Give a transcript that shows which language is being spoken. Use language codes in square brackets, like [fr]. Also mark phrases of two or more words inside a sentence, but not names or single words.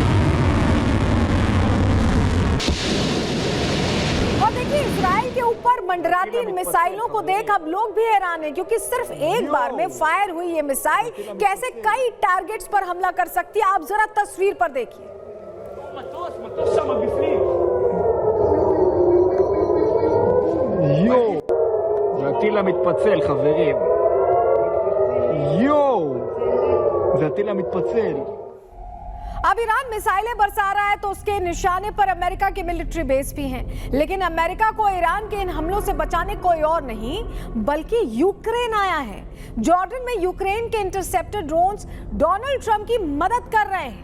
[hi] और देखिए इजराइल के ऊपर मंडराती इन मिसाइलों को देख अब लोग भी हैरान हैं, क्योंकि सिर्फ एक बार में फायर हुई ये मिसाइल कैसे कई टारगेट्स पर हमला कर सकती है। आप जरा तस्वीर पर देखिए। [he] יואו, זה הטיל המתפצל, חברים. יואו, זה הטיל המתפצל. [hi] अब ईरान मिसाइलें बरसा रहा है तो उसके निशाने पर अमेरिका के [en] military base [hi] भी हैं, लेकिन अमेरिका को ईरान के इन हमलों से बचाने कोई और नहीं बल्कि यूक्रेन आया है। जॉर्डन में यूक्रेन के [en] interceptor drones [hi] डोनाल्ड ट्रंप की मदद कर रहे हैं।